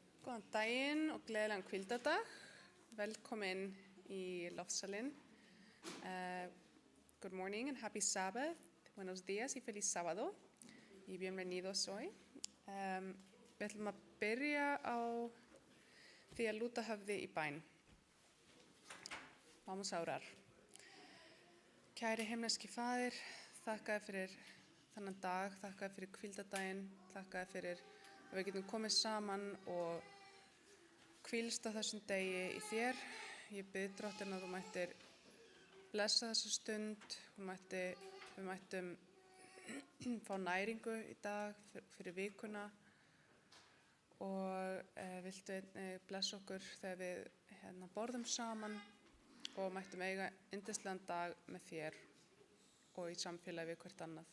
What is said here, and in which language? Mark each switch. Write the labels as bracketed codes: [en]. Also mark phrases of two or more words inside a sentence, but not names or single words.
[is] Góðan daginn og gleðilegan hvíldardag. Velkomin í Loftsalinn. [en] Good morning and happy Sabbath. [es] Buenos días y feliz sábado. Y bienvenidos hoy. [is] Við ætlum að byrja á því að lúta höfði í bæn. [es] Vamos a orar. [is] Kæri himneski Faðir, þakka þér fyrir þennan dag, þakka þér fyrir hvíldardaginn, þakka þér fyrir að við getum komið saman og hvílst á þessum degi í þér. Ég bið Drottinn að þú mættir blessa þessa stund, við mættum fá næringu í dag fyrir vikuna og viltu blessa okkur þegar við borðum saman og mættum eiga yndislegan dag með þér og í samfélagi við hvert annað.